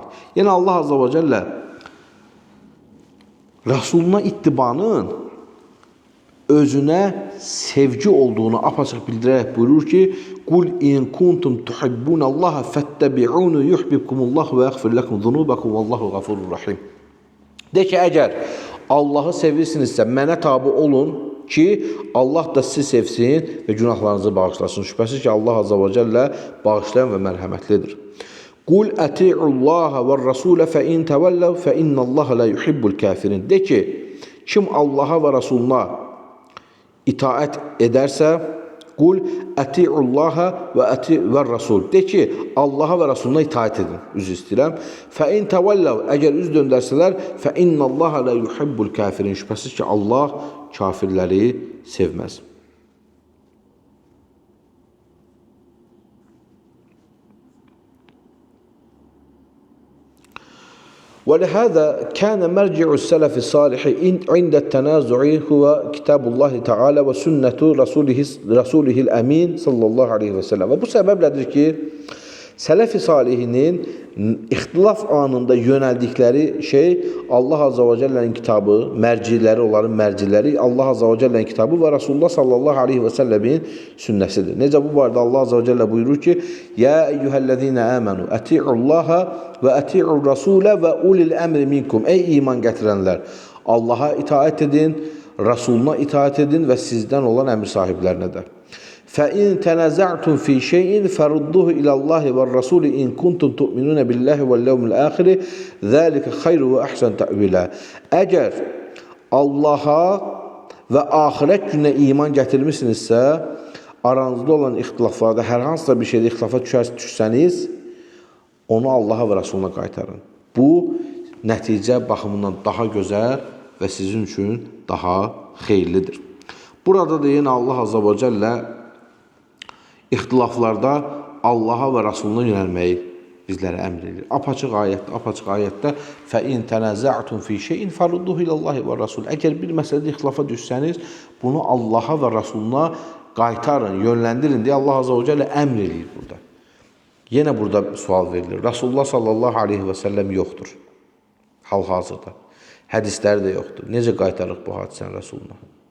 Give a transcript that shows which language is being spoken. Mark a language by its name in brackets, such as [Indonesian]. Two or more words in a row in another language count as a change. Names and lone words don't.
[Azerbaijani] Yəni Allah [Arabic] عز وجل [Azerbaijani] Rasuluna ittibanın özünə sevgi olduğunu apaçıq bildirərək buyurur ki, [Arabic] قل إن كنتم تحبون الله فاتبعوني يحببكم الله ويغفر لكم ذنوبكم والله غفور رحيم. [Azerbaijani] De ki, əgər Allahı sevirsinizsə, mənə tabi olun ki, Allah da sizi sevsin və günahlarınızı bağışlasın. Şübhəsiz ki, Allah [Arabic] عز وجل [Azerbaijani] bağışlayan və mərhəmətlidir. [Arabic] قل أطيعوا الله والرسول فإن تولوا فإن الله لا يحب الكافرين. [Azerbaijani] De ki, kim Allaha və Rasuluna itaət edərsə, [Arabic] قل أطيعوا الله والرسول. [Azerbaijani] De ki, Allaha və Rasuluna itaət edin. Üzr istəyirəm. [Arabic] فإن تولوا, [Azerbaijani] əgər üz döndərsələr, [Arabic] فإن الله لا يحب الكافرين. [Azerbaijani] Şübhəsiz ki, Allah kafirləri sevməz. [Arabic] ولهذا كان مرجع السلف الصالح عند التنازع هو كتاب الله تعالى وسنة رسوله الأمين صلى الله عليه وسلم. [Azerbaijani] Və bu səbəblədir ki, Sələf-i salihinin ixtilaf anında yönəldikləri şey Allah [Arabic] عز وجل [Azerbaijani] kitabı, mərciləri, onların mərciləri Allah [Arabic] عز وجل [Azerbaijani] kitabı və Rasulullah [Arabic] صلى الله عليه وسلم [Azerbaijani] sünnəsidir. Necə bu barədə Allah [Arabic] عز وجل [Azerbaijani] buyurur ki, [Arabic] يا أيها الذين آمنوا أطيعوا الله وأطيعوا الرسول وأولي الأمر منكم. [Azerbaijani] Ey iman gətirənlər, Allaha itaət edin, Rasuluna itaət edin və sizdən olan əmr sahiblərinə də. [Arabic] فَإِنْ تَنَزَعْتُمْ فِي شَيْءٍ فَرُدُّهُ إِلَى اللَّهِ وَالرَّسُولِ إِنْ كُنْتُمْ تُؤْمِنُونَ بِاللَّهِ وَالْيَوْمِ الْآخِرِ ذَلِكَ خَيْرُ وَأَحْسَنُ تَأْوِيلًا. [Azerbaijani] Əgər Allaha və axirət gününə iman gətirmişsinizsə, aranızda olan ixtilaflarda hər hansısa bir şeydə ixtilafa düşsəniz, onu Allaha və Rasuluna qaytarın. Bu, nəticə baxımından daha gözəl və sizin üçün daha xeyirlidir. Burada da yenə Allah [Arabic] عز وجل [Azerbaijani] ixtilaflarda Allaha və Rasuluna yönəlməyi bizlərə əmr edir. Apaçıq ayətdə [Arabic] فَإِنْ تَنَزَعْتُمْ فِي شَيْءٍ فَرُدُّهُ إِلَى اللَّهِ وَالرَّسُولِ. [Azerbaijani] Əgər bir məsələdə ixtilafa düşsəniz, bunu Allaha və Rasuluna qaytarın, yönləndirin deyə Allah [Arabic] عز وجل [Azerbaijani] əmr edir burada. Yenə burada sual verilir. Rasulullah [Arabic] صلى الله عليه وسلم [Azerbaijani] yoxdur. Hal-hazırda. Hədisləri də yoxdur. Necə qaytarıq bu hadisəni Rasuluna?